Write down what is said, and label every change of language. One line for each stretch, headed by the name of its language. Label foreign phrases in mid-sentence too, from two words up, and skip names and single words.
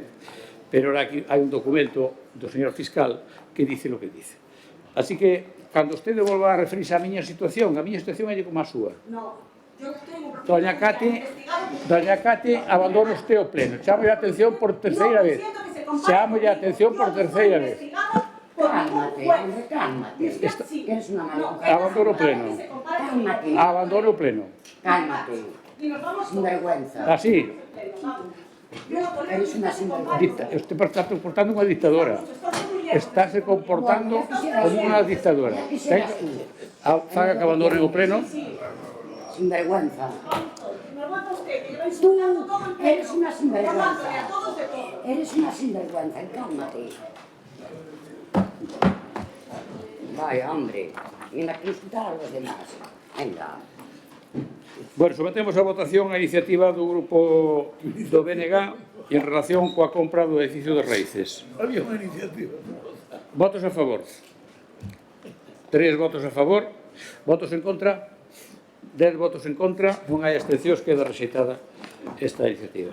Spanish: Pero ahora
Galician: aquí hai un documento do señor fiscal que dice lo que dice. Así que, cando usted volva a referirse á miña situación é como a súa. Doña Cati, abandono usted o pleno. Chámolle a atención por terceira vez.
Spanish: cálmate. Eres una maleducada.
Galician: Abandono pleno.
Spanish: Cálmate.
Galician: Abandono pleno.
Spanish: Cálmate. Sinvergüenza. Así. Eres una sinvergüenza.
Galician: Usted está comportando unha dictadora. Estáse comportando como unha dictadora. Faga que abandonen o pleno.
Spanish: Sinvergüenza. Tú eres una sinvergüenza. Eres una sinvergüenza. Cálmate. Vaya, hombre. Mira que insultar a los demás. Venga.
Galician: Bueno, sometemos a votación a iniciativa do grupo do BNG en relación coa compra do edificio de Raíces. Había unha iniciativa. Votos a favor. 3 votos a favor. Votos en contra. 10 votos en contra. Non hai abstencións, queda rexeitada esta iniciativa.